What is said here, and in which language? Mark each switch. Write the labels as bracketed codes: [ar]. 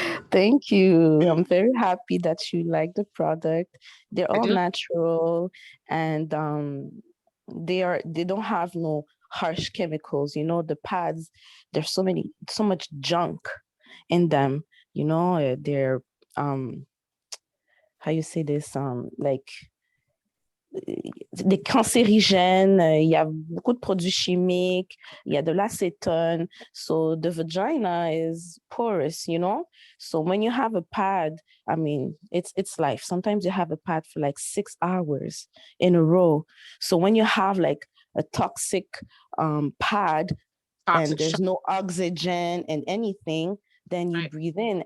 [en] Thank you. I'm very happy that you like the product. They're all natural, and they don't have no harsh chemicals. You know, the pads, there's so much junk in them. You know, they're how you say this, like [fr] des cancérigènes, il y a beaucoup de produits chimiques, il y a de l'acétone. [en] So the vagina is porous, you know? So when you have a pad, I mean, it's life. Sometimes you have a pad for like 6 hours in a row. So when you have like a toxic pad and there's no oxygen and anything, then you breathe in.